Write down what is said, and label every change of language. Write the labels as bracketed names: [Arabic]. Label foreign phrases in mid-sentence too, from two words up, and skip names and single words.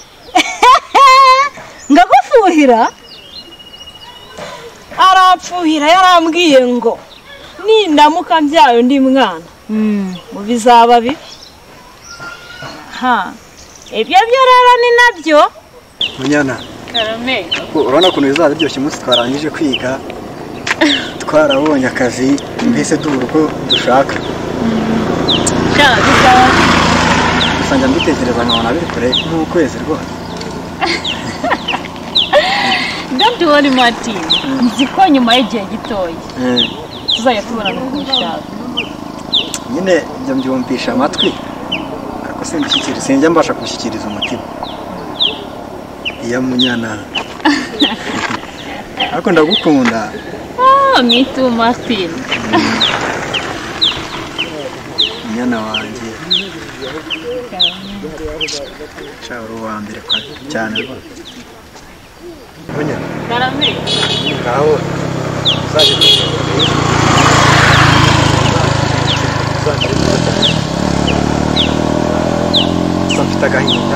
[Kinyarwanda] ngagufuhira arapfuhira yarambwiye ngo nindamuka mbyaye undi mwana ngo bizaba bibi ibyo rero ni nabyo Munyana Karame urabona ukuntu bizaba biryoshye umunsi twarangije kwiga twarabonye akazi mbese durugo dushaka usanga mbitekereza nkabona biri kure nk'ukwezi rwose [English] don't worry [Kinyarwanda] Martin nzi ko nyuma y'igihe gitoya tuzajya tubona no kubishaka nyine ibyo mbyumvisha amatwi ariko sinjya mbasha gushyikiriza umutima iya Munyana ariko ndagukunda [English] me too Martin [Kinyarwanda] Munyana wanjye uri uwa mbere cyane rwose Munyana Karame ngaho uzajya mfite agahinda